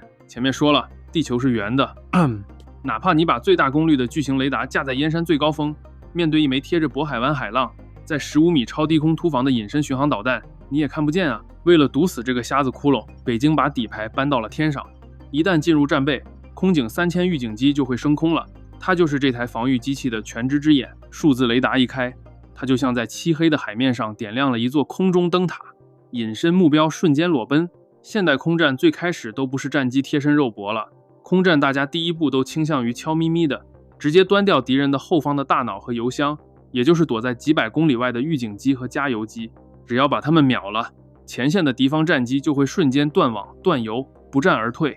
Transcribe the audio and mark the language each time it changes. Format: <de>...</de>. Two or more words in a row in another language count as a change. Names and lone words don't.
<zh>前面說了，地球是圓的，哪怕你把最大功率的巨型雷達架在燕山最高峰，面對一枚貼着渤海灣海浪，在15米超低空突防的隐身巡航導彈，你也看不見啊。為了堵死這個瞎子窟窿，北京把底牌搬到了天上。一旦進入戰備，空警3000預警機就會升空了。它就是這台防禦機器的全知之眼。數字雷達一開，它就像在漆黑的海面上點亮了一座空中燈塔，隱身目標瞬間裸奔。現代空戰最開始都不是戰機貼身肉搏了，空戰大家第一步都傾向於悄咪咪的，直接端掉敵人的後方的大腦和油箱，也就是躲在幾百公里外的預警機和加油機。只要把他們秒了，前線的敵方戰機就會瞬間斷網斷油，不戰而退。</zh>